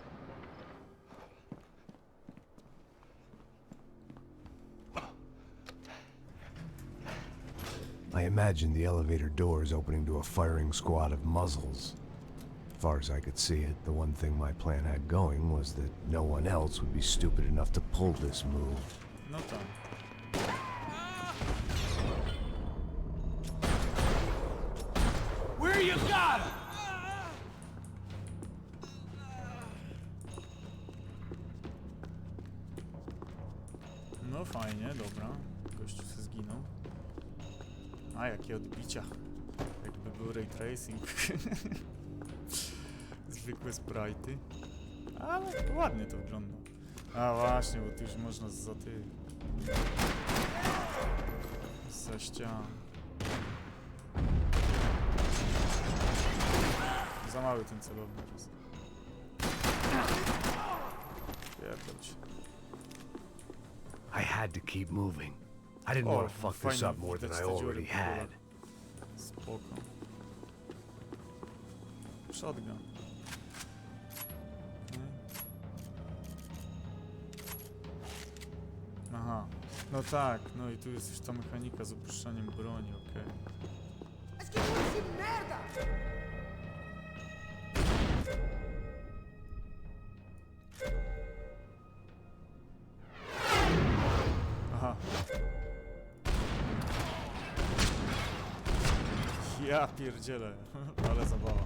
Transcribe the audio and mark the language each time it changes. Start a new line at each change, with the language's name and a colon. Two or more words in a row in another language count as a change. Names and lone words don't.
English: I imagined the elevator doors opening to a firing squad of muzzles. As far as I could see it, the one thing my plan had going was that no one else would be stupid enough to pull this move.
Polish: No tam.
English: Where you got him?
Polish: No fajnie, dobra. Gościu się zginął. A, jakie odbicia. Jakby był
English: ray tracing.
Polish: Zwykłe sprite'y. Ale ładnie to wygląda. A właśnie, bo tu już można za ty... Za ścian. Za mały ten celownik jest. Pierdol się.
English: I had to keep moving. I didn't
Polish: O,
English: want to fuck this
Polish: fajnie
English: up more than
Polish: widać
English: I
Polish: te dziury
English: already
Polish: po górach.
English: had.
Polish: Spoko. Shotgun. Aha. No tak, no i tu jest już ta mechanika z opuszczaniem broni, okej.
Portuguese: Mas que luz de merda!
Polish: Aha. Ja pierdzielę, ale zabawa.